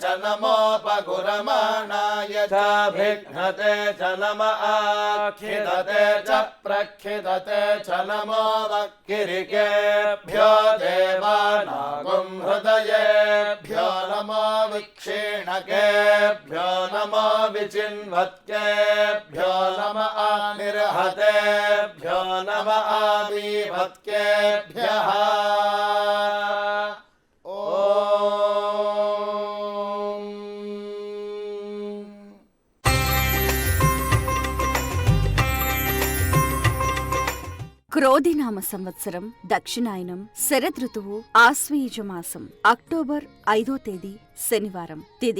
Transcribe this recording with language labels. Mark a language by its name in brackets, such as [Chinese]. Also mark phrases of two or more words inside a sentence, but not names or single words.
[Sanskrit] नमोपगुरमाणाय च भिघ्नते च नमः आखिदते च प्रखिदते च नमो वक्किरिकेभ्यो देवानागुं हृदयेभ्यो नमो विक्षीणकेभ्यो नमो विचिन्वत्केभ्यो नमः निर्हतेभ्यो नमः आवीवत्केभ्यः [Telugu] క్రోధినామ సంవత్సరం దక్షిణాయనం శరదృతువు ఆశ్వయుజ మాసం అక్టోబర్ 5వ తేదీ శనివారం తిథి